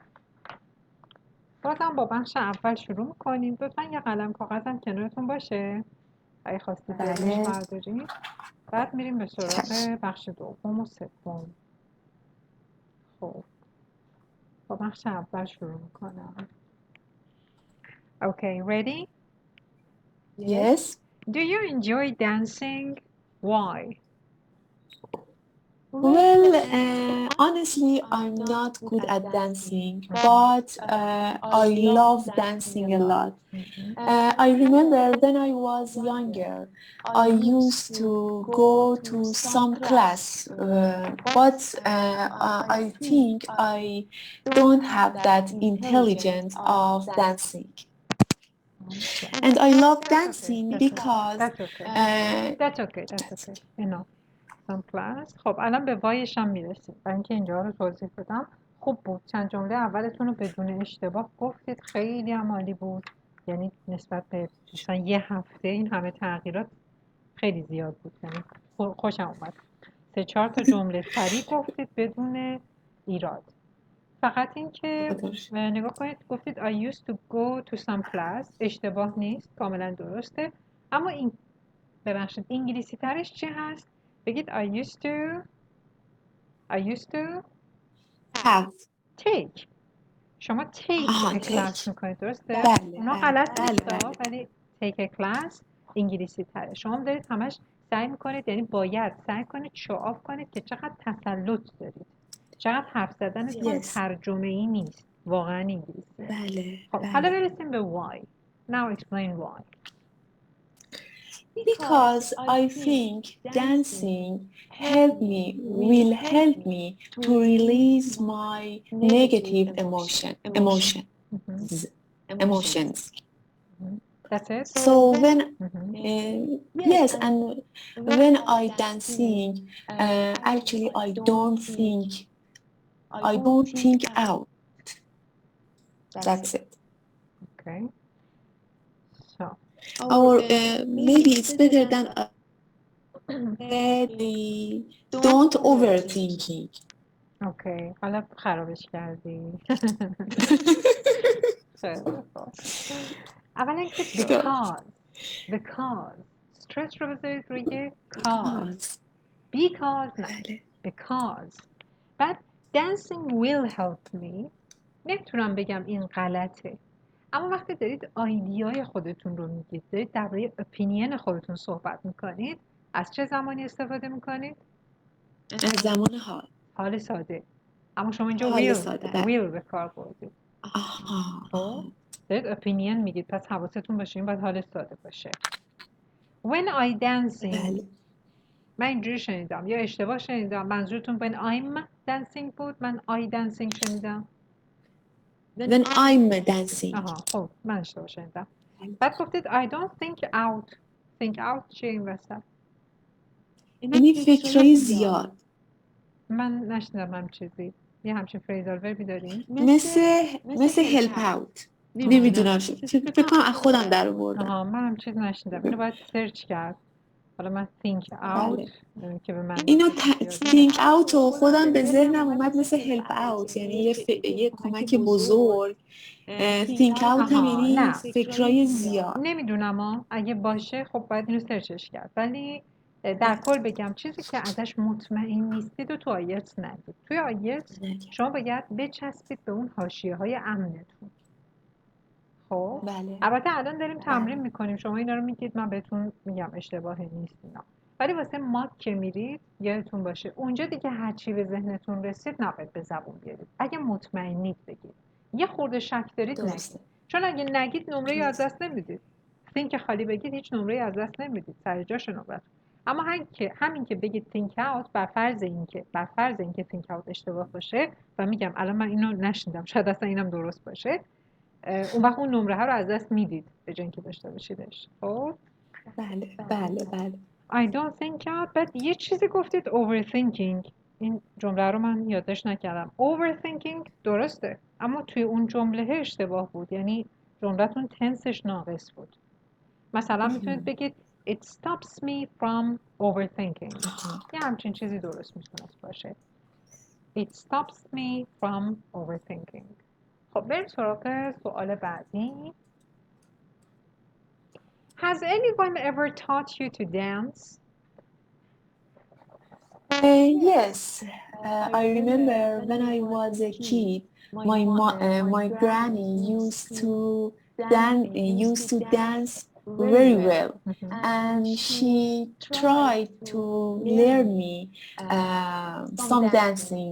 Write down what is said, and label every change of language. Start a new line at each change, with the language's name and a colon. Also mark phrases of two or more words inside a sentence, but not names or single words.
Persian: بازم با بخش اول شروع میکنیم. لطفاً یه قلم کاغذم کنارتون باشه اگه خواستید یادداشت بردارید. بعد میریم به سراغ بخش دوم و سوم. خب با بخش اول شروع میکنم.
English: Okay, ready? Yes. Do you enjoy dancing? Why? Well, honestly, I'm not good at dancing, but I love dancing a lot. I remember when I was younger, I used to go to some class, but I think I don't have that intelligence of dancing. And I love dancing because That's okay. Enough. Some class.
Persian: خب الان به وایش هم میرسیم. برای اینکه اینجا رو توضیح بدم. خوب بود. چند جمله اولتون رو بدون اشتباه گفتید. خیلی هم عالی بود. یعنی نسبت به مثلا یه هفته این همه تغییرات خیلی زیاد بود. یعنی خوشم اومد. 3-4 تا جمله سریع گفتید بدون ایراد. فقط این که نگاه کنید گفتید
English: I used to go to some class.
Persian: اشتباه نیست، کاملا درسته. اما این ببخشید انگلیسی ترش چی هست؟
English: بگید I used to take.
Persian: شما
English: take a class
Persian: میکنید، درسته؟ اونا غلط نیست ولی
English: take a class
Persian: انگلیسی تره. شما دارید همش سعی میکنید، یعنی باید سعی کنید شعاف کنید که چقدر تسلط دارید، چقدر حرف زدنتون ترجمه ای نیست، واقعا انگلیسی. خب حالا برسیم به
English: why. Now explain why. Because I think dancing will help me to release my negative emotions. That's it. So when yes, and when I dancing, actually I don't think out. That's it. Okay. So. Or maybe it's better than don't overthinking.
Persian: اوکی، حالا خرابش کردی. اولا که because استرس رو بذارید روی because نه because.
English: بعد dancing will help me.
Persian: نمیتونم بگم این غلطه، اما وقتی دارید آیدیای خودتون رو میگید، دارید درباره اپینین خودتون صحبت میکنید، از چه زمانی استفاده میکنید؟ از زمان حال ساده. اما شما اینجا will به کار بردید. دارید اپینین میگید، پس حواستون باشه این باید حال ساده باشه.
English: When I dancing
Persian: من اینجوری شنیدم یا اشتباه شنیدم؟ منظورتون
English: when I'm dancing
Persian: بود؟ من
English: I dancing
Persian: شنیدم؟
English: When I'm dancing.
Persian: خب من اشتباه شنیدم. بعد گفتید
English: I don't think out
Persian: چیه این وسط؟ یعنی فکرای زیاد. من نشنیدم هم چیزی. یه همچین
English: phrasal verb
Persian: داریم؟
English: مثل help out.
Persian: نمیدونم، فکر کنم از خودم در آوردم. من هم چیز نشنیدم. اینو باید سرچ کرد. حالا من
English: think out
Persian: که به من اینو
English: think out
Persian: و خودم به ذهنم اومد مثل
English: help out،
Persian: یعنی یه کمک بزرگ.
English: think out
Persian: هم یعنی فکرای زیاد. نمیدونم اگه باشه خب باید اینو سرچش کرد، ولی در کل بگم چیزی که ازش مطمئن نیستید و تو آیلتس نگید. توی آیلتس شما باید بچسبید به اون حاشیه‌های امنتون. خب البته الان داریم تمرین میکنیم، شما اینا رو میگید، من بهتون میگم اشتباه نیست اینا، ولی واسه ماک که میرید یادتون باشه اونجا دیگه هر چی به ذهنتون رسید نباید به زبون بیارید. اگه مطمئنید بگید، یه خورده شک دارید نگید، چون اگه نگید نمره از دست نمیدید. think خالی بگید هیچ نمره از دست نمیدید، سر جاش نمره. اما همین که بگید
English: think out
Persian: بر فرض اینکه
English: think out
Persian: اشتباه باشه و میگم الان من اینو نشنیدم شاید اصلا اینم درست باشه، اون وقت اون نمره ها رو از دست میدید به جای اینکه داشته باشیدش. خب بله.
English: I don't think out.
Persian: بعد یه چیزی گفتید overthinking. این جمله رو من یادداشت نکردم. overthinking درسته اما توی اون جمله اشتباه بود، یعنی جملهتون تنسش ناقص بود. مثلا میتونید بگید
English: it stops me from overthinking.
Persian: یه همچین چیزی درست میتونست باشه.
English: it stops me from overthinking.
Persian: خب بریم سراغ سوال بعدی.
English: Has anyone ever taught you to dance? Yes, I remember when I was a kid, my granny used to dance very well, and she tried to learn me some dancing.